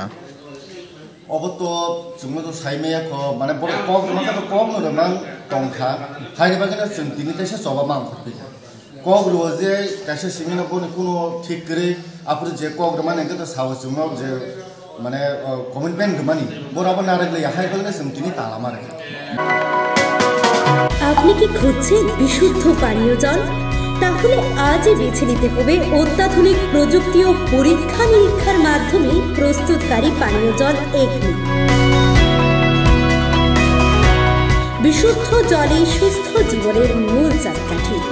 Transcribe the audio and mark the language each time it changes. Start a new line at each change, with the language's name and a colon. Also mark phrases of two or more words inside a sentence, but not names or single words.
Kok Borok: अब तो जोंनो तो साइमेया ख माने बर कक माने तो कक नरमान तंखा हायनि बागैनो जों दिनै तैसे सभा मा खरफै कक रो जे तैसे सिमिनो बने कुनो ठीक करे आपुर जे कक माने गतो साव जोंनो जे माने कमिटमेन्ट मानि बराबर नारगलै हाय बागैनो जों दिनै ताला मारे।
Bangla: আপনি কি খুঁজছেন বিশুদ্ধ পানীয় জল? তাহলে আজই বেছে নিতে হবে অত্যাধুনিক প্রযুক্তি ও পরীক্ষা নিরীক্ষার মাধ্যমে প্রস্তুতকারী পানীয় জল একমি। বিশুদ্ধ জলে সুস্থ জীবনের মূল চাকাঠি।